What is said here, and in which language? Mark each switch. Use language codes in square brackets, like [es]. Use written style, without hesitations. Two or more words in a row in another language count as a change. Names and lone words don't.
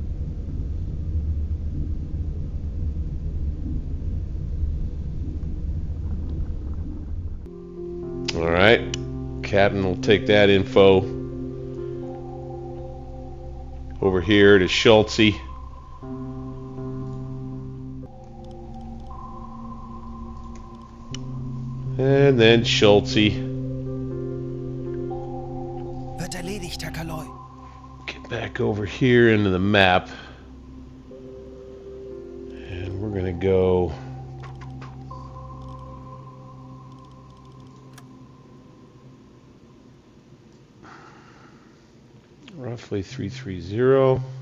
[en] All right, Captain will take that info over here to Schultze. And then Schultze. [de] Wird erledigt, Herr Kaloi. [en] Get back over here into the map. And we're going to go roughly 330.